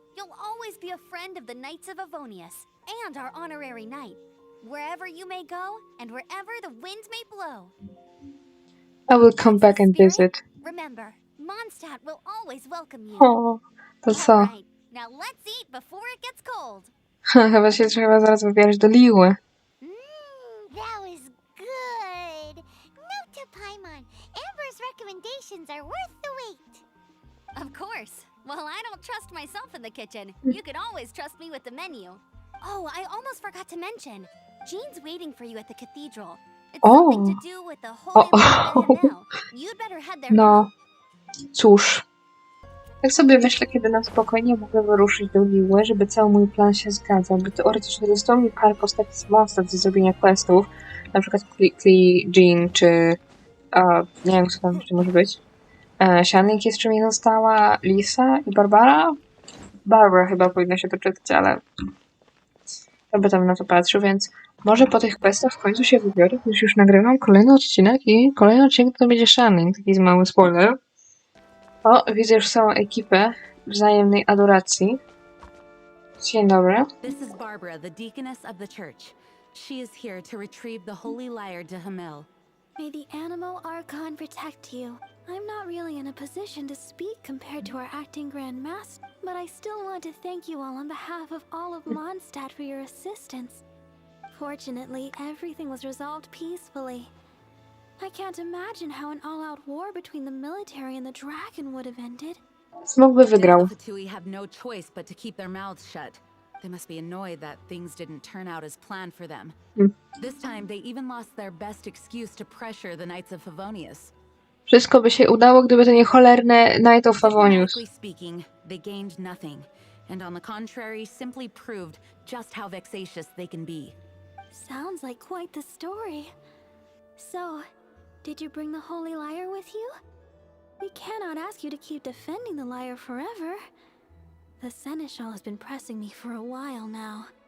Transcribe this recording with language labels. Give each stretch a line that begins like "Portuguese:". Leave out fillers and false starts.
English: You'll always be a friend of the Knights of Avonius and our honorary knight. Wherever you may go and wherever the wind may blow. I will come back and Spirit, visit. remember, Mondstadt will always welcome you.
Polish: O, to co?
English: All right, now let's eat before it gets cold.
Polish: Chyba się trzeba zaraz wybierać do Liły.
English: That was good. Note to Paimon, Amber's recommendations are worth the wait. Of course. Well, I don't trust myself in the kitchen. You can always trust me with the menu. Oh, I almost forgot to mention. Jean's waiting for you at the cathedral. It's something to do with the Holy Land. You'd better head there
Polish: No,
English: now.
Polish: cóż. Tak sobie myślę, kiedy na spokojnie mogę wyruszyć do Liły, żeby cały mój plan się zgadzał, bo teoretycznie zostało mi parę postaci z Mondstadt do zrobienia questów, na przykład Klee, Jean, czy nie wiem, kto tam jeszcze może być. Shannik jeszcze mi została, Lisa i Barbara. Barbara chyba powinna się to czytać, ale jakby tam na to patrzył, więc może po tych questach w końcu się wybiorę, gdyż już nagrywam kolejny odcinek i kolejny odcinek to będzie Shannik, taki mały spoiler. O, widzę już całą ekipę wzajemnej adoracji. Dzień dobry.
English: This is Barbara, the deaconess of the church. She is here to retrieve the holy lyre to Hamil. May the Animal Archon protect you. I'm not really in a position to speak compared to our acting Grand Master, but I still want to thank you all on behalf of all of Mondstadt for your assistance. Fortunately, everything was resolved peacefully. I can't imagine how an all-out war between the military and the dragon would have ended.
Polish: Smok by wygrał.
English: The Fatui have no choice but to keep their mouths shut. They must be annoyed that things didn't turn out as planned for them. This time, they even lost their best excuse to pressure the Knights of Favonius.
Polish: Wszystko by się udało, gdyby to nie cholerne Knight of Favonius.
English: Diplomatically speaking, they gained nothing, and on the contrary, simply proved just how vexatious they can be. Sounds like quite the story. So, did you bring the Holy Lyre with you? We cannot ask you to keep defending the lyre forever. The Seneschal has been pressing me for a while now.